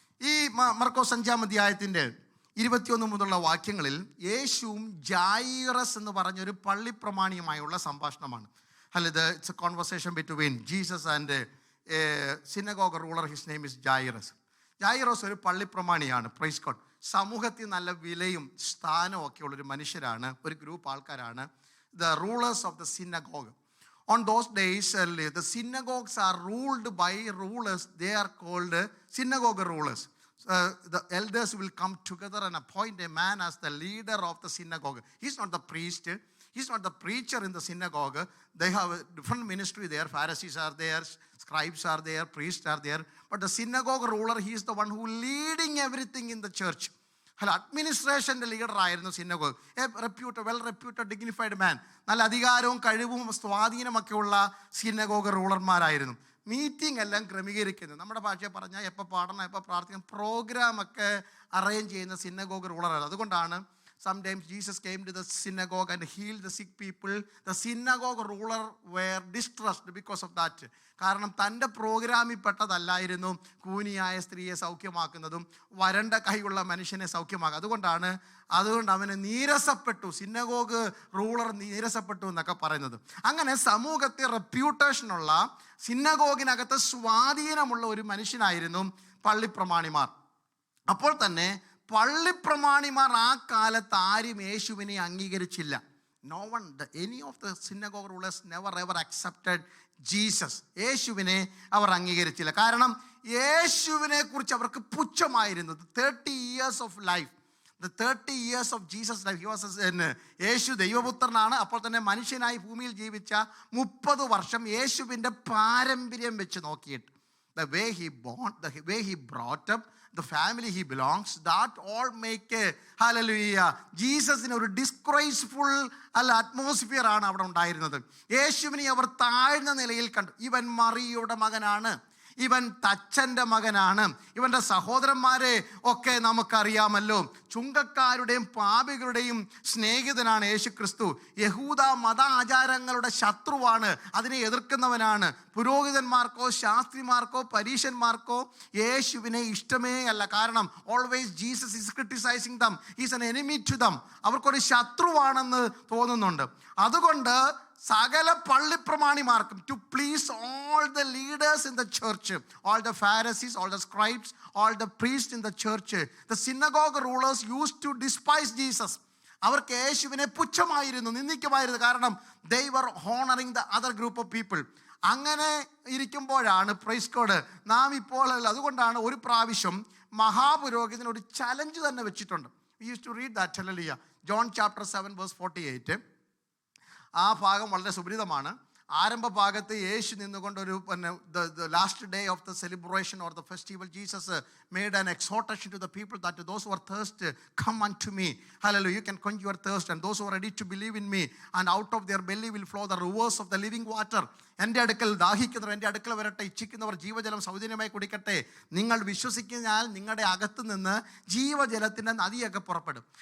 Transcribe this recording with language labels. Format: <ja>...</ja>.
<ml>ഈ മർക്കോസ് 5-ാം അധ്യായത്തിൻ്റെ 21 മുതലുള്ള വാക്യങ്ങളിൽ യേശുവും ജായിറസ് എന്ന് പറഞ്ഞൊരു പള്ളിപ്രമാണിയുമായുള്ള സംഭാഷണമാണ്.</ml> <en>അല്ല, it's a conversation between Jesus and a synagogue ruler. His name is Jairus.</en> <ml>ജായിറസ് ഒരു പള്ളിപ്രമാണിയാണ്.</ml> <en>Praise God.</en> <ml>സമൂഹത്തിൽ നല്ല വിലയും സ്ഥാനവും ഒക്കെ ഉള്ളൊരു മനുഷ്യരാണ്, ഒരു ഗ്രൂപ്പ് ആൾക്കാരാണ്.</ml> <en>The rulers of the synagogue. On those days, the synagogues are ruled by rulers. They are called synagogue rulers. The elders will come together and appoint a man as the leader of the synagogue. He's not the priest. He's not the preacher in the synagogue. They have a different ministry there. Pharisees are there, scribes are there, priests are there. But the synagogue ruler, he is the one who leading everything in the church.</en> <ml>അഡ്മിനിസ്ട്രേഷൻ്റെ ലീഡറായിരുന്നു synagogue.</ml> <en>Well reputed dignified man.</en> <ml>നല്ല അധികാരവും കഴിവും സ്വാധീനമൊക്കെ ഉള്ള synagogue റൂളർമാരായിരുന്നു. Meeting എല്ലാം ക്രമീകരിക്കുന്നത്, നമ്മുടെ ഭാഷയെ പറഞ്ഞാൽ എപ്പോൾ പാടണം, എപ്പോൾ പ്രാർത്ഥിക്കണം, പ്രോഗ്രാമൊക്കെ അറേഞ്ച് ചെയ്യുന്ന സിനഗോഗ് റൂളറായിരുന്നു. അതുകൊണ്ടാണ്</ml> <en>sometimes Jesus came to the synagogue and healed the sick people. The synagogue ruler were distressed because of that.</en> <ml>കാരണം തൻ്റെ പ്രോഗ്രാമിൽ പെട്ടതല്ലായിരുന്നു കൂനിയായ സ്ത്രീയെ സൗഖ്യമാക്കുന്നതും വരണ്ട കൈയുള്ള മനുഷ്യനെ സൗഖ്യമാക്കുക. അതുകൊണ്ട് അവന് നീരസപ്പെട്ടു, സിനഗോഗ് റൂളർ നീരസപ്പെട്ടു എന്നൊക്കെ പറയുന്നത്. അങ്ങനെ സമൂഹത്തെ റെപ്യൂട്ടേഷനുള്ള, സിനഗോഗിനകത്ത് സ്വാധീനമുള്ള ഒരു മനുഷ്യനായിരുന്നു പള്ളിപ്രമാണിമാർ. അപ്പോൾ തന്നെ പള്ളിപ്രമാണിമാർ ആ കാലത്ത് ആരും യേശുവിനെ അംഗീകരിച്ചില്ല.</ml> <en>No one, any of the synagogue rulers never ever accepted Jesus.</en> <ml>യേശുവിനെ അവർ അംഗീകരിച്ചില്ല. കാരണം യേശുവിനെ കുറിച്ച് അവർക്ക് പുച്ഛമായിരുന്നു.</ml> <en>30 years of life, the 30 years of Jesus life, he was</en> <ml>യേശു ദൈവപുത്രനാണ്. അപ്പോൾ തന്നെ മനുഷ്യനായി ഭൂമിയിൽ ജീവിച്ച 30 വർഷം യേശുവിൻ്റെ പാരമ്പര്യം വെച്ച് നോക്കിയിട്ട്,</ml> <en>the way he born, the way he brought up, the family he belongs, that all make a hallelujah.</en> <ml>ജീസസിന് ഒരു ഡിസ്ഗ്രേസ്ഫുൾ അറ്റ്മോസ്ഫിയർ ആണ് അവിടെ ഉണ്ടായിരുന്നത്. യേശുവിനെ അവർ താഴ്ന്ന നിലയിൽ കണ്ടു. ഇവൻ മറിയയുടെ മകനാണ്, ഇവൻ തച്ചൻ്റെ മകനാണ്, ഇവൻ്റെ സഹോദരന്മാരെ ഒക്കെ നമുക്കറിയാമല്ലോ. ചുങ്കക്കാരുടെയും പാപികളുടെയും സ്നേഹിതനാണ് യേശു ക്രിസ്തു. യഹൂദ മത ആചാരങ്ങളുടെ ശത്രുവാണ്, അതിനെ എതിർക്കുന്നവനാണ്. പുരോഹിതന്മാർക്കോ ശാസ്ത്രിമാർക്കോ പരീശന്മാർക്കോ യേശുവിനെ ഇഷ്ടമേ അല്ല.</ml> <en>കാരണം always Jesus is criticising them, is an enemy to them.</en> <ml>അവർക്കൊരു ശത്രുവാണെന്ന് തോന്നുന്നുണ്ട്. അതുകൊണ്ട് സകല പള്ളിപ്രമാണിമാർക്കും,</ml> <en>To please all the leaders in the church, all the Pharisees, all the scribes, all the priest in the church, the synagogue rulers used to despise Jesus.</en> <ml>അവർക്ക് യേശുവിനെ പുച്ഛമായിരുന്നു, നിന്ദിക്കുമായിരുന്നു.</ml> <en>കാരണം they were honoring the other group of people.</en> <ml>അങ്ങനെ ഇരിക്കുമ്പോഴാണ്</ml> <en>praise God</en> <ml>നാം ഇപ്പോൾ, അതുകൊണ്ടാണ് ഒരു പ്രാവശ്യം മഹാപുരോഹിതന് ഒരു ചലഞ്ച് തന്നെ വെച്ചിട്ടുണ്ട്.</ml> <en>We used to read that, hallelujah. John chapter 7 verse 48.</en> <ml>ആ ഭാഗം വളരെ സുപരിതമാണ്. ആരംഭ ഭാഗത്ത് യേശു നിന്നുകൊണ്ടൊരു</ml> <en>the last day of the celebration or the festival, Jesus made an exhortation to the people that those who are thirsty, come unto me. Hallelujah. You can quench your thirst, and those who are ready to believe in me, and out of their belly will flow the rivers of the living water.</en> <ml>എൻ്റെ അടുക്കൽ ദാഹിക്കുന്നവർ എൻ്റെ അടുക്കൽ വരട്ടെ, ഇച്ഛിക്കുന്നവർ ജീവജലം സൗജന്യമായി കുടിക്കട്ടെ. നിങ്ങൾ വിശ്വസിക്കുന്നതിനാൽ നിങ്ങളുടെ അകത്ത് നിന്ന് ജീവജലത്തിൻ്റെ നദിയൊക്കെ പുറപ്പെടും.</ml>